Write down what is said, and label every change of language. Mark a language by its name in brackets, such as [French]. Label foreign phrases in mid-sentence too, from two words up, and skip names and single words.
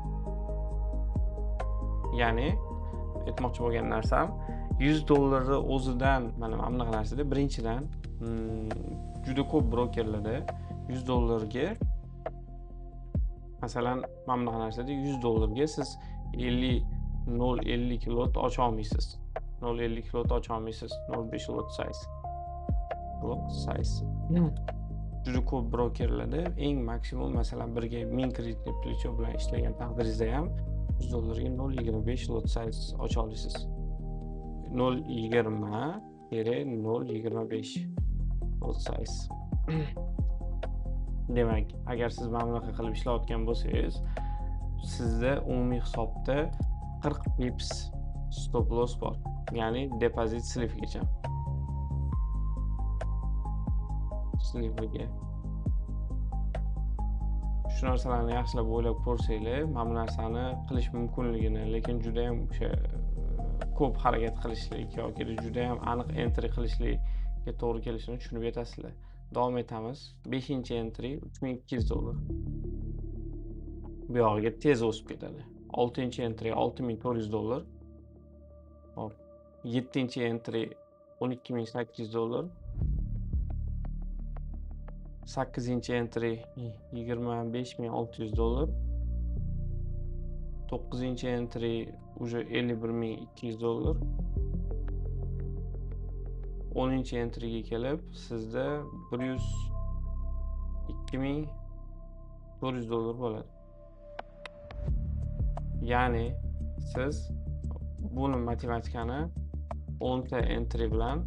[Uzbek] Ya'ni aytmoqchi bo'lgan narsam $100 o'zidan mana bunaqa narsada birinchidan juda ko'p brokerlarda $100 ga masalan mana bunaqa narsada $100 ga siz 0.50 lot ocha olmaysiz. 0.50 lot ocha olmaysiz. 0.5 [English] lot size. [Uzbek] Juda ko'p brokerlarda eng maksimum masalan birga 1000 kreditni plecho bilan ishlagan taqdiringizda ham $100 ga 0.25 [English] lot size [Uzbek] ocha olasiz. [English] 0.20-0.25 lot size. [Uzbek] Demak, agar siz mana bunaqa qilib ishlayotgan bo'lsangiz, sizda umumiy hisobda 40 pips [English] stop loss [Uzbek] bor. Ya'ni depozit slivgacha. Slivga. Shu narsalarni yaxshilab o'ylab ko'rsanglar, mana bu narsani qilish mumkinligini, lekin juda ham o'sha ko'p harakat qilishlik yoki juda ham aniq entry qilishlikka to'g'ri kelishini tushunib yetasizlar. Davom etamiz. 5-entry $3200. Bu yog'iga tez o'sib ketadi. 6-entry $6400. Hop. 7-entry $12800. 8-entry $25600. 9-entry уже $51200. 10-entryga kelib sizda $102,400 bo'ladi. Ya'ni siz buni matematikani 10 ta entry bilan